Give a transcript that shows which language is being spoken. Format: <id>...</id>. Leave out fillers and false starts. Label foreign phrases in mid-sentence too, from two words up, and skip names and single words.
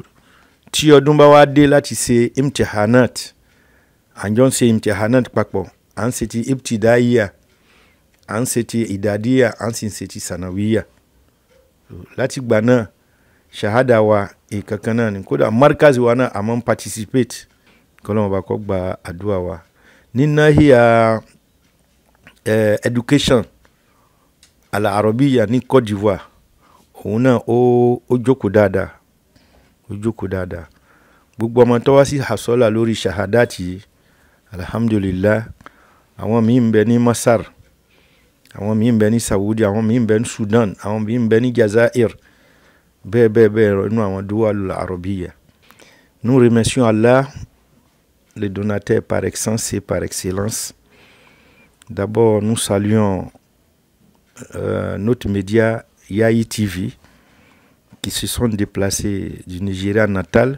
<yo>Tí ọdún bá wá dé láti ṣe imtihanat, àjọ ń ṣe imtihanat papọ̀, à ń ṣe ti ibtidaiya, à ń ṣe ti idadiya, à ń sì ń ṣe ti sanawiya. Láti gbà náà shahada wa ìkankan náà ni, kódà markazi wa náà a máa ń participate. Kọ́lọ́mù bá kọ́ gba àdúrà wa ní nahiya education al-Arabiya ní Côte d'Ivoire. Òun náà ó jókòó dáadáa, gbogbo ọmọ tó wá sí hasola lórí shahadati, alhamdulillah. Àwọn míì ń bẹ ní Masar, àwọn míì ń bẹ ní Saudi, àwọn míì ń bẹ ní Sudan, àwọn míì ń bẹ ní Jazair,</yo> <fr>Nous remercions Allah, le donateur par essence et par excellence. D'abord, nous saluons notre média Yayi TV qui se sont déplacés du Nigeria natal.</fr>